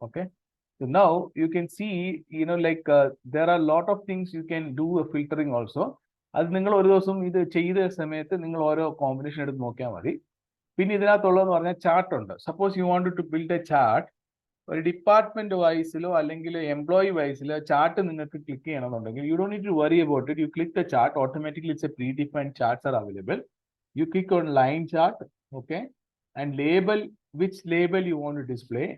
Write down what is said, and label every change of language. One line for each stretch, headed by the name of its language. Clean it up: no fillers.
English: Okay, so now you can see like there are a lot of things you can do a filtering also.
Malayalam: അത് നിങ്ങൾ ഒരു ദിവസം ഇത് ചെയ്ത സമയത്ത് നിങ്ങൾ ഓരോ കോമ്പിനേഷൻ എടുത്ത് നോക്കിയാൽ മതി. പിന്നെ ഇതിനകത്തുള്ളതെന്ന് പറഞ്ഞാൽ ചാർട്ട് ഉണ്ട്.
English: suppose you want to build a chart,
Malayalam: ഒരു ഡിപ്പാർട്ട്മെന്റ് വൈസിലോ അല്ലെങ്കിൽ എംപ്ലോയി വൈസിലോ ചാർട്ട് നിങ്ങൾക്ക് ക്ലിക്ക് ചെയ്യണമെന്നുണ്ടെങ്കിൽ
English: You don't need to worry about it. You click the chart, automatically it's a predefined charts are available. You click on line chart, okay, and label which label you want to display.